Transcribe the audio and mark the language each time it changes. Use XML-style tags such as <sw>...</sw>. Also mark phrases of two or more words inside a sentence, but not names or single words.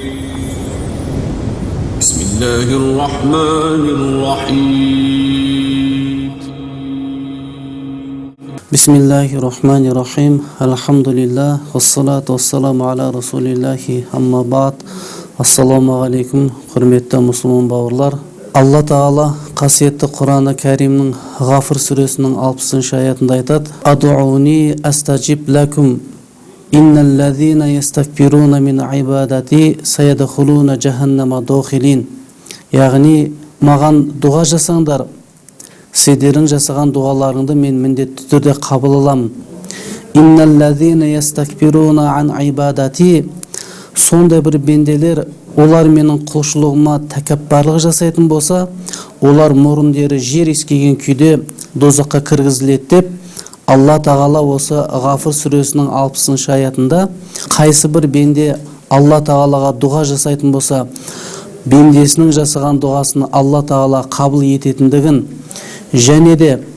<ar>بسم الله الرحمن الرحيم. بسم الله الرحمن الرحيم. الحمد لله والصلاة والسلام على رسول الله. أما بعد. السلام عليكم,</ar> <kk>құрметті мұсылман бауырлар. Алла Тағала қасиетті Құран-ы Кәримнің Ғафыр сүресінің 60-шы аятында айтады:</kk> <ar>«ادعوني أستجب لكم، إن الذين يستكبرون من عبادتي سيدخلون جهنم داخرين».</ar> <kk>Яғни, маған дұға жасаңдар, сендердің жасаған дұғаларыңды мен міндетті түрде қабыл аламын.</kk> <ar>إن الذين يستكبرون عن عبادتي,</ar> <kk>сондай бір бенделер, олар менің құлшылығыма тәкаппарлық жасайтын болса, олар мұрындары жер иіскеген күйде дозаққа кіргізіледі деп Алла Тағала осы Ғафыр сүресінің 60-шы аятында қайсы бір бенде Алла Тағалаға дұға жасайтын болса, бендесінің жасаған дұғасын Алла Тағала қабыл ететіндігін, және де</kk>